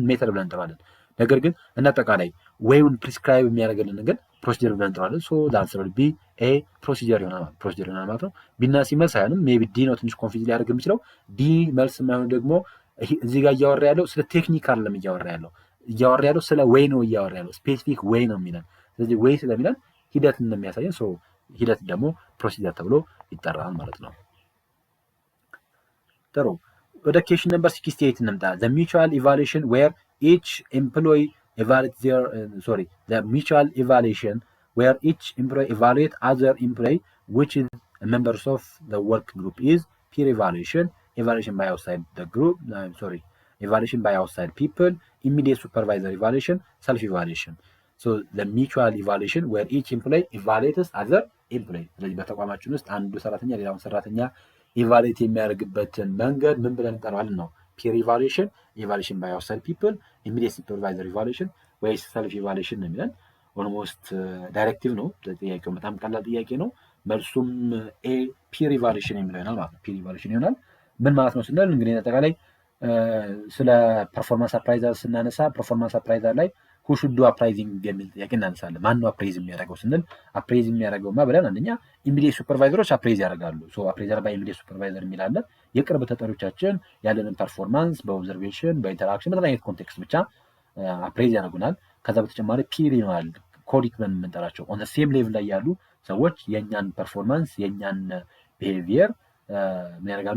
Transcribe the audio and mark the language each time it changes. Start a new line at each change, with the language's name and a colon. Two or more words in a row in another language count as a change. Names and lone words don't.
Amharic: ሜተድ ብለን እንጠራለን። ነገር ግን እናጠቃላይ ወይውን ፕሪስክራይብ የሚያደርግልን ነገር ፕሮሲጀር ብለን እንጠራለን። ለአንሰር ቢ ኤ ፕሮሲጀር ይሆናል ማለት ነው። ቢና ሲ መልስ አይሆንም።
English: may be
Amharic: ዲ ነው ትንሽ ኮንፊዝ ሊያደርግ የሚችለው። ዲ መልስ የማይሆን ደግሞ እዚህ ጋር እያወራ ያለው ስለ ቴክኒክ አይደለም እያወራ ያለው ስለ ወይ ነው እያወራ ያለው፣ ስፔሲፊክ ወይ ነው የሚለን። ስለዚህ ወይ ስለሚለን ሂደት እንደሚያሳየን ሰው፣ ሂደት ደግሞ ፕሮሲጀር ተብሎ ይጠራል ማለት ነው። ጥሩ ወደ ኬሽን ነምበር 68 እንምጣ።
English: the mutual evaluation where each employee evaluates their the mutual evaluation where each employee evaluate other employee which is members of the work group is peer evaluation by outside the group evaluation by outside people, immediate supervisor evaluation, self evaluation. So the mutual evaluation where each employee evaluates other employee
Amharic: ስለዚህ በተቋማችን ውስጥ አንዱ ሰራተኛ ሌላውን ሰራተኛ ኢቫሉዌት የሚያደርግበትን መንገድ ምን ብለን እንጠራዋለን ነው?
English: peer evaluation፣ evaluation by outside people፣ immediate supervisor evaluation
Amharic: ወይስ
English: self evaluation
Amharic: ነው የሚለን።
English: almost directive
Amharic: ነው ጥያቄው፣ በጣም ቀላል ጥያቄ ነው። መልሱም
English: A peer
Amharic: ኢቫሉዌሽን የሚለው ይሆናል ማለት ነው።
English: peer evaluation
Amharic: ይሆናል። ምን ማለት ነው ስንል እንግዲህ አጠቃላይ ስለ
English: performance appraiser
Amharic: ስናነሳ ፐርፎርማንስ አፕራይዘር ላይ
English: who should do appraising
Amharic: የሚል ጥያቄ እናነሳለን። ማን ነው አፕሬዝ የሚያደርገው ስንል አፕሬዝ የሚያደርገውማ ብለን አንደኛ
English: immediate supervisors
Amharic: አፕሬዝ ያደርጋሉ።
English: so appraiser by immediate supervisor
Amharic: የሚላለ የቅርብ ተጠሪዎቻችን ያለንን ፐርፎርማንስ በኦብዘርቬሽን በኢንተራክሽን በተለያየ አይነት ኮንቴክስት ብቻ አፕሬዝ ያደርጉናል። ከዛ በተጨማሪ ፒር ይሆናል ኮሊክ ብለን የምንጠራቸው
English: on same level
Amharic: ላይ ያሉ ሰዎች የእኛን ፐርፎርማንስ የእኛን ቢሄቪየር ምን ያደርጋሉ?